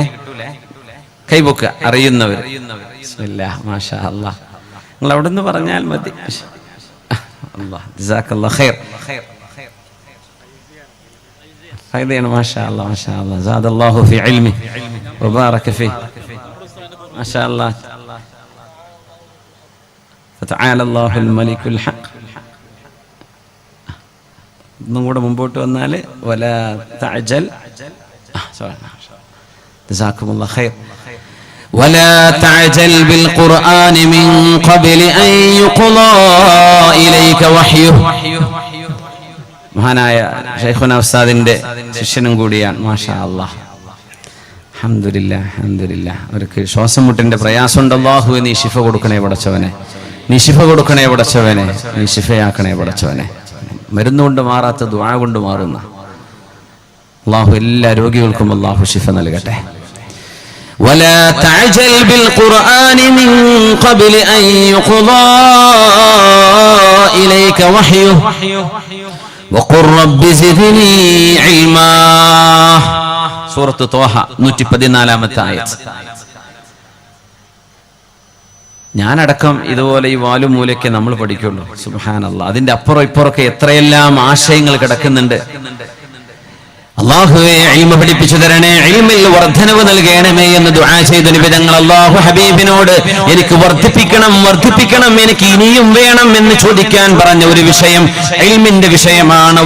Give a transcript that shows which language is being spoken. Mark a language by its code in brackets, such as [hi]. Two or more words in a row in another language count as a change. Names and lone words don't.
[ml] കൈപൊക്കുക അറിയുന്നവർ. [ar] بسم الله، ما شاء الله. [ml] നിങ്ങൾ അവിടെ നിന്ന് പറഞ്ഞാൽ മതി. [ar] الله جزاك الله خير. [ml] ഫൈദയാണ്. [ar] ما شاء الله، ما شاء الله. زاده الله في علمه وبارك فيه. ما شاء الله. فتعالى الله الملك الحق. [ml] ഒന്നും കൂടെ മുമ്പോട്ട് വന്നാൽ [ar] ولا تعجل. جزاكم الله خير. ولا تعجل بالقرآن من قبل أن يقضى إليك وحيه. [ml] മഹാനായ ശൈഖുന ഉസ്താദിന്റെ ശിഷ്യനും കൂടിയാണ്. [ar] ما شاء الله. الحمد لله، الحمد لله. [ml] അവർക്ക് ശ്വാസം മുട്ടിന്റെ പ്രയാസമുണ്ട്. അല്ലാഹുവേ നീ ശിഫ കൊടുക്കണേ പടച്ചവനെ, നീ ശിഫ കൊടുക്കണേ പടച്ചവനെ, നീ ശിഫയാക്കണേ പടച്ചവനെ. മരുന്നുകൊണ്ട് മാറാത്ത ദുആ കൊണ്ട് മാറുന്ന അല്ലാഹു എല്ലാ രോഗികൾക്കും അല്ലാഹു ശിഫ നൽകട്ടെ. [ar] ولا تعجل بالقرآن من قبل أن يقضى إليك وحيه وقل رب زدني علما. [ml] സൂറത്ത് തോഹ 114-ാമത്തെ ആയത്ത്. ഞാനടക്കം ഇതുപോലെ ഈ വാലും മൂലയ്ക്ക് നമ്മൾ പഠിക്കുള്ളൂ. സുബ്ഹാനല്ലാഹ്. അതിന്റെ അപ്പുറം ഇപ്പുറമൊക്കെ എത്രയെല്ലാം ആശയങ്ങൾ കിടക്കുന്നുണ്ട്. അല്ലാഹുവേ ഇൽമ പഠിപ്പിച്ചു തരണേ, ഇൽമിൽ വർദ്ധനവ് നൽകണമേ എന്ന് ദുആ ചെയ്തു നബി തങ്ങൾ അല്ലാഹു ഹബീബിനോട് എനിക്ക് വർദ്ധിപ്പിക്കണം, എനിക്ക് ഇനിയും വേണം എന്ന് ചോദിക്കാൻ പറഞ്ഞ ഒരു വിഷയം ഇൽമിന്റെ വിഷയമാണ്.